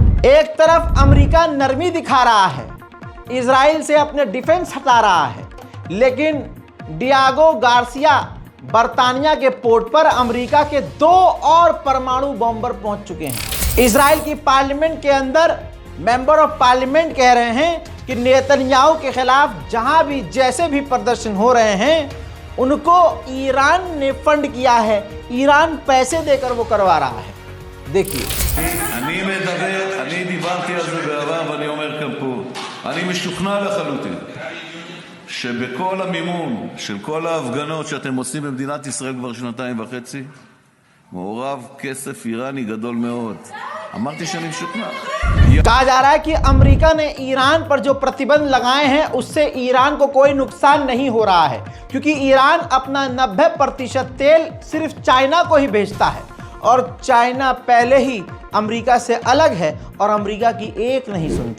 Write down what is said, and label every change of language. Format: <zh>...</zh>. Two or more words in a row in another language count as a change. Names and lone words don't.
<hi>एक तरफ अमेरिका नरमी दिखा रहा है, इजराइल से अपने डिफेंस हटा रहा है, लेकिन डियागो गार्सिया बर्तानिया के पोर्ट पर अमेरिका के 2 और परमाणु बॉम्बर पहुंच चुके हैं। इजराइल की पार्लियामेंट के अंदर</hi> <en>member of parliament</en> <hi>कह रहे हैं कि नेतन्याहू के खिलाफ जहां भी जैसे भी प्रदर्शन हो रहे हैं उनको ईरान ने फंड किया है, ईरान पैसे देकर वो करवा रहा है। देखिए,</hi> <he>אני דיברתי על זה בעבר ואני אומר כאן פה, אני משוכנע לחלוטין שבכל המימון של כל ההפגנות שאתם עושים במדינת ישראל כבר 2.5 מעורב כסף איראני גדול מאוד. אמרתי שאני משוכנע.</he> <hi>कहा जा रहा है कि अमेरिका ने ईरान पर जो प्रतिबंध लगाए हैं उससे ईरान को कोई नुकसान नहीं हो रहा है, क्योंकि ईरान अपना 90% तेल सिर्फ चाइना को ही भेजता है और चाइना पहले ही अमेरिका से अलग है और अमेरिका की एक नहीं सुनता।</hi>